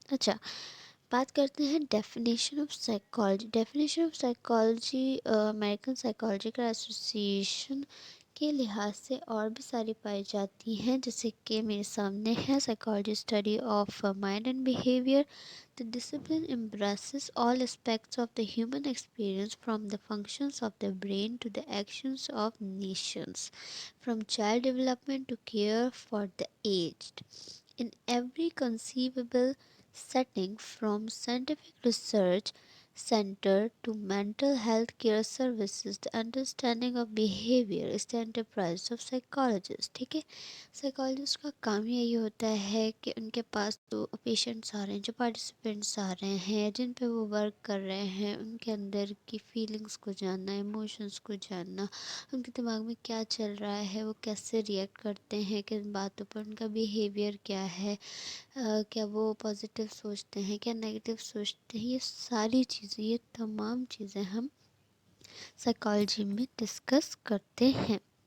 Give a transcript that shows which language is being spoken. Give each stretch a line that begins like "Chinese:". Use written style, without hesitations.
Hindi: अच्छा, बात करते हैं
English: Definition of psychology.
Hindi: Definition of psychology American psychological association के लिहाज से और भी सारी पाई जाती हैं, जैसे कि मेरे सामने है
English: Psychology study of mind and behaviour. The discipline embraces all aspects of the human experience from the functions of the brain to the actions of nations, from child development to care for the aged. In every conceivable setting, from scientific research center to mental health care services, the understanding of behavior is the enterprise of psychologists।
Hindi: ठीक है, psychologist का काम यही होता है कि उनके पास जो पेशेंट्स आ रहे हैं, जो पार्टिसिपेंट्स आ रहे हैं, जिन पे वो वर्क कर रहे हैं, उनके अंदर की फीलिंग्स को जानना, इमोशंस को जानना, उनके दिमाग में क्या चल रहा है, वो कैसे रिएक्ट करते हैं किन बातों पर, उनका बिहेवियर क्या है, क्या वो पॉजिटिव सोचते हैं, क्या नेगेटिव सोचते हैं, ये सारी चीज़ें, ये तमाम चीज़ें हम साइकोलॉजी में डिस्कस करते हैं।